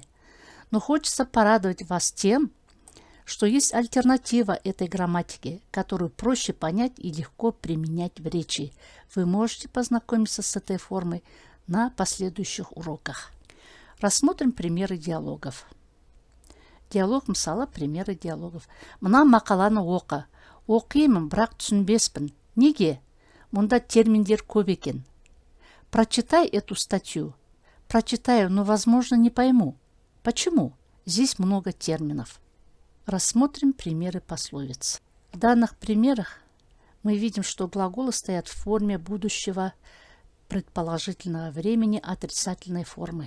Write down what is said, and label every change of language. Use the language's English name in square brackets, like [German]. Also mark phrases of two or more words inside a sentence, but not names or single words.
[Russian] Но хочется порадовать вас тем, что есть альтернатива этой грамматике, которую проще понять и легко применять в речи. Вы можете познакомиться с этой формой на последующих уроках. Рассмотрим примеры диалогов. Диалог, мысалы, примеры диалогов. [Kazakh] Мына мақаланы оқы. Оқимын, бірақ түсінбеспін. Неге? Мұнда терминдер көп екен. [Russian] Прочитай эту статью. Прочитаю, но, возможно, не пойму. Почему? Здесь много терминов. Рассмотрим примеры пословиц. В данных примерах мы видим, что глаголы стоят в форме будущего предположительного времени отрицательной формы.